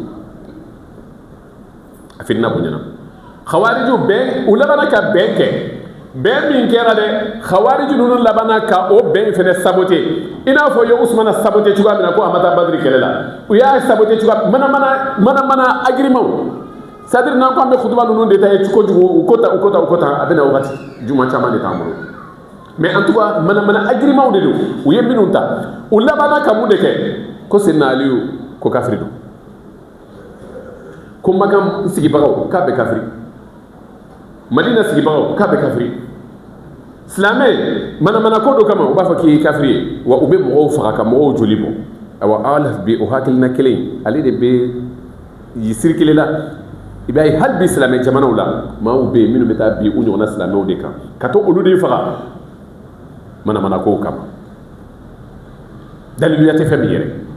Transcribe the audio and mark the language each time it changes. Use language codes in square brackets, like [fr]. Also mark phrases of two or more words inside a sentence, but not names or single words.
[bm] a firina bonyana khawariju bɛn u labana ka bɛn kɛ bɛn min kɛra dɛ khawariju ninnu labana ka o bɛn fɛnɛ sabote i n'a fɔ ye usmana sabote cogoya min na ko a ma taa badiri kɛlɛ la u y'a sabote cogoya mana agirimaw [fr] c'est-à-dire [bm] n'an ko an bɛ khutuba ninnu de ta ye kojugu u ko ta a bɛ na wagati juma caman de t'an bolo [fr] mais en tout cas [bm] mana agirimaw de don u ye minnu ta u labana ka mun de kɛ ko senna aliyu ko kafiri don ko Makan sigibagaw k'a bɛ kafiri Madina sigibagaw k'a bɛ kafiri silamɛ mana ko dɔ kama u b'a fɔ k'i ye kafiri ye wa u bɛ mɔgɔw faga ka mɔgɔw joli bɔ awa ala bi o hakilina kelen ale de bɛ yisiri kelen la i b'a ye hali bi silamɛ jamanaw la maaw bɛ yen minnu bɛ taa bi u ɲɔgɔnna silamɛw de kan ka to olu de faga mana kow kama daliluya tɛ fɛn min yɛrɛ